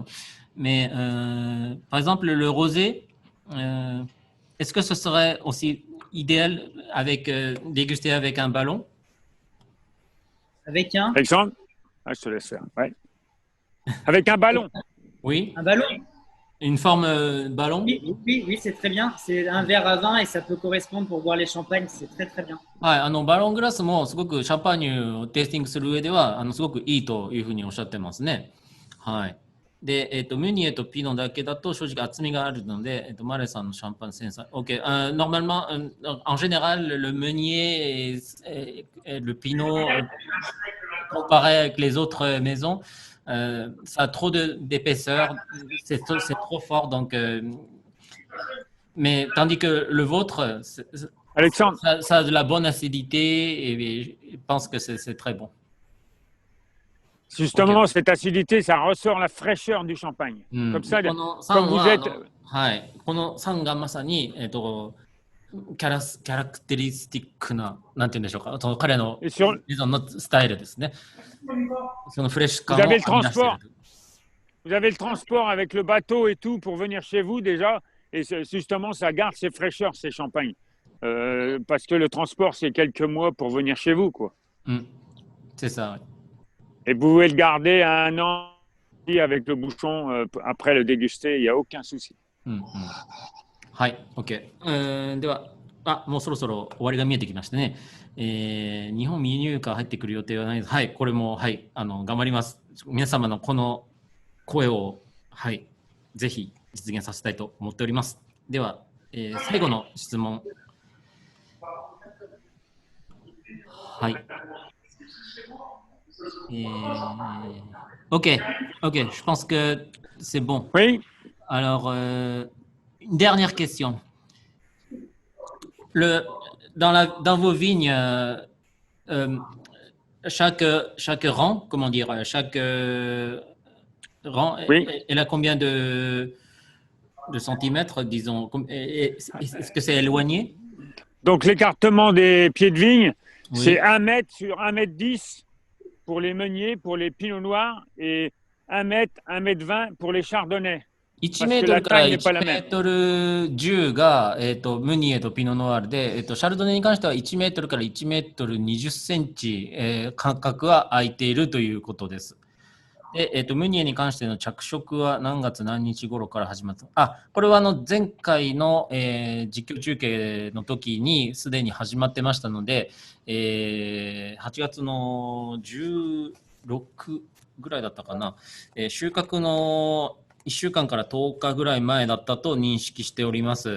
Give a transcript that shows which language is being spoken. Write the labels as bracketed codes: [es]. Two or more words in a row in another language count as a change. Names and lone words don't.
[fr] Mais par exemple, le rosé, est-ce que ce serait aussi idéal avec déguster avec un ballon? Avec un Alexandre? Ah, je te laisse faire. Ouais. Avec un ballon. Oui. Un ballon? Une forme ballon? Oui, c'est très bien. C'est un verre à vin et ça peut correspondre pour boire les champagnes. C'est très, très bien. [ja] はい、バロングラスもすごくシャンパーニュをテイスティングする上ではすごくいいというふうにおっしゃってますね。はい。で、ムニエとピノだけだと正直厚みがあるので、マレさんのシャンパンセンサー。OK. [fr] Normalement, en général, le meunier et le pinot, comparé avec les autres maisons, ça a trop d'épaisseur, c'est trop fort. Donc, mais tandis que le vôtre, Alexandre, ça a de la bonne acidité et je pense que c'est très bon. justement, OK. cette acidité, ça ressort la fraîcheur du champagne. Comme ça, [ja] この [fr] comme [ja] 酸 [fr] vous [ja] は [fr] êtes. [ja] はい、この酸がまさに、キャラクテリスティックな、なんて言うんでしょうか、その彼の [fr] Et sur, [ja] メゾンのスタイルですね。そのフレッシュ感 [fr] vous [ja] を [fr] avez [ja] 生 [fr] le [ja] み出してい [fr] transport. [ja] る。 [fr] Vous avez le transport avec le bateau et tout pour venir chez vous déjà. Et justement, ça garde ses fraîcheurs, ces champagnes. Parce que le transport, c'est quelques mois pour venir chez vous, quoi. C'est ça, oui. Et vous pouvez le garder 1 an avec le bouchon après le déguster, il n'y a aucun souci. [ja] はい、OK。では、もうそろそろ終わりが見えてきましてね。日本輸入が入ってくる予定はないです。はい、これも、はい、頑張ります。皆様のこの声を、はい、ぜひ実現させたいと思っております。では、最後の質問。 [fr] はい。OK, je pense que c'est bon. Oui. Alors, une dernière question. Dans vos vignes, chaque rang, comment dire, chaque rang, Oui. elle a combien de centimètres, disons? Est-ce que c'est éloigné? Donc, l'écartement des pieds de vigne, Oui. c'est 1 mètre sur 1,10 m pour les meuniers, pour les pinots noirs, et 1 mètre, 1,20 m pour les chardonnays. [ja] 1 [fr] parce [ja] メ [fr] que [ja] ート [fr] la [ja] ルから [fr] taille n'est pas [ja] 1 [fr] la [ja] メ [fr] même. [ja] ートル10が、ムニエとピノノワールで、シャルドネに関しては1メートルから1メートル20センチ、間隔は空いているということです。で、ムニエに関しての着色は何月何日頃から始まった？これは前回の、実況中継の時にすでに始まってましたので、8月の16ぐらいだったかな、収穫の1週間から10日ぐらい前だったと認識しております。